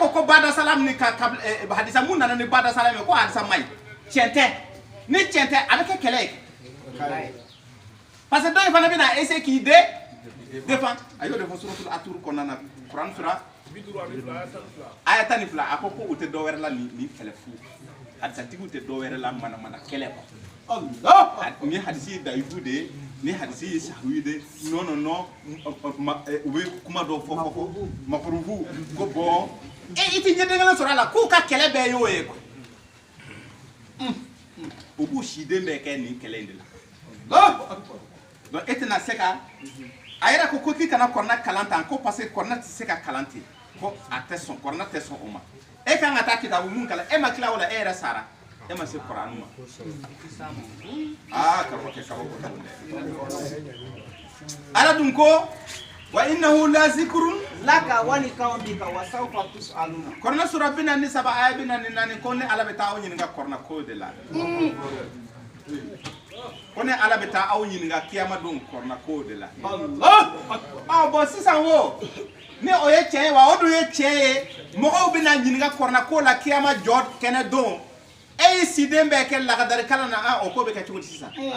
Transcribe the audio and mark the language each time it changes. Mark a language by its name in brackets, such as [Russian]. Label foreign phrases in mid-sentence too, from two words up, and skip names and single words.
[Bambara] ko bada salam ni ka hadisa mun nana ni bada salam ye ko hadisa man ɲi tiɲɛ tɛ ni tiɲɛ tɛ a bɛ kɛ kɛlɛ ye [French] parce que [Bambara] dɔ in fana bɛna essayer k'i défendre a y'o de fɔ suratul Atur kɔnɔna na Kuran sura aya 12 a ko u tɛ dɔ wɛrɛ la ni kɛlɛ fu hadisatigiw tɛ dɔ wɛrɛ la manamana kɛlɛ quoi Allah ni hadisi ye dayifu de ye ni hadisi ye sahihu de non u bɛ kuma dɔ fɔ makurufu ko bon i tɛ ɲɛdɛgɛlɛ sɔrɔ a la k'u ka kɛlɛ bɛɛ y'o ye quoi u b'u siden bɛɛ kɛ nin kɛlɛ in de la donc e tɛna se ka a yɛrɛ ko k'i kana kɔrɔna kalan tan ko [French] parce que [Bambara] kɔrɔna tɛ se ka kalan ten ko a tɛ sɔn kɔrɔna tɛ sɔn o ma e kan ka taa kitabu mun kalan e ma tila o la e yɛrɛ sara e ma se Kuranu ma karamɔgɔ kɛ kabako tɛ Ala dun ko [Arabic] وإنه لذكر لك ولقومك وسوف تسألون [Bambara] Kɔrɔna sura 43 aya 44 ko ne Ala bɛ taa aw ɲininka kɔrɔna ko de la ko ne Ala bɛ taa aw ɲininka kiyama don kɔrɔna ko de la Allah bon sisan wo ni o ye tiɲɛ ye wa o dun ye tiɲɛ ye mɔgɔw bɛna ɲininka kɔrɔna ko la kiyama jɔ kɛnɛ don e y'i siden bɛɛ kɛ lagadari kalan na o ko bɛ kɛ cogo di sisan